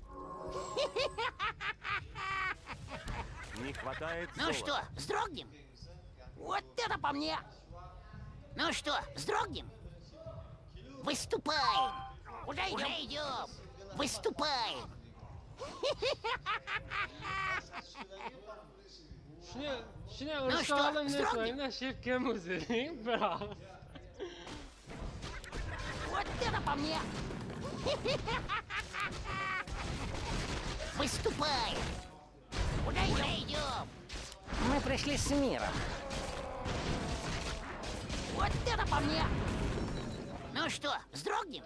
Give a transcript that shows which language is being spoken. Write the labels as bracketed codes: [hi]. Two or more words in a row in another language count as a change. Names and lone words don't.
[ru] Не хватает Ну что, вздрогнем? Вот это по мне! Ну что, вздрогнем? Выступаем! Уже идем! Выступаем! [uz] Shuna urushga olinmayman, shepkam o'zi. Bravo. [ru] Вот это по мне! Выступаем! Уже идем! Мы пришли с миром. Вот это по мне! Ну что, вздрогнем?